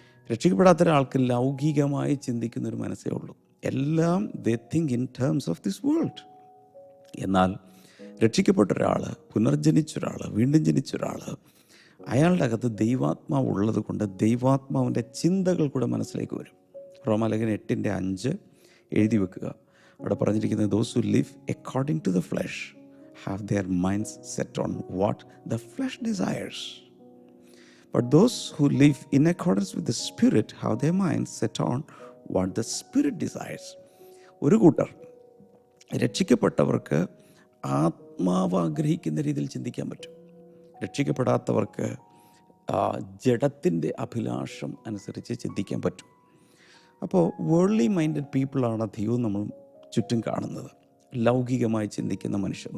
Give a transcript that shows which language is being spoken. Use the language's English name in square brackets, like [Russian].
[Malayalam] രക്ഷിക്കപ്പെടാത്ത ഒരാൾക്ക് ലൗകികമായി ചിന്തിക്കുന്നൊരു മനസ്സേ ഉള്ളൂ. എല്ലാം [English] They think in terms of this world. [Malayalam] എന്നാൽ രക്ഷിക്കപ്പെട്ട ഒരാൾ, പുനർജനിച്ച ഒരാൾ, വീണ്ടും ജനിച്ച ഒരാൾ, അയാളുടെ അകത്ത് ദൈവാത്മാവ് ഉള്ളത് കൊണ്ട് ദൈവാത്മാവിൻ്റെ ചിന്തകൾ കൂടെ മനസ്സിലേക്ക് വരും. റോമാലേഖനം 8:5 എഴുതി വെക്കുക. അവിടെ പറഞ്ഞിരിക്കുന്നത്, [English] those who live according to the flesh have their minds set on what the flesh desires. But those who live in accordance with the Spirit have their minds set on what the Spirit desires. [Malayalam] ഒരു കൂട്ടർ രക്ഷിക്കപ്പെട്ടവർക്ക് ആത്മാവ് ആഗ്രഹിക്കുന്ന രീതിയിൽ ചിന്തിക്കാൻ പറ്റും. രക്ഷിക്കപ്പെടാത്തവർക്ക് ജഡത്തിൻ്റെ അഭിലാഷം അനുസരിച്ച് ചിന്തിക്കാൻ പറ്റും. അപ്പോൾ [English] worldly minded പീപ്പിളാണ് [Malayalam] അധികവും നമ്മൾ ചുറ്റും കാണുന്നത്, ലൗകികമായി ചിന്തിക്കുന്ന മനുഷ്യർ.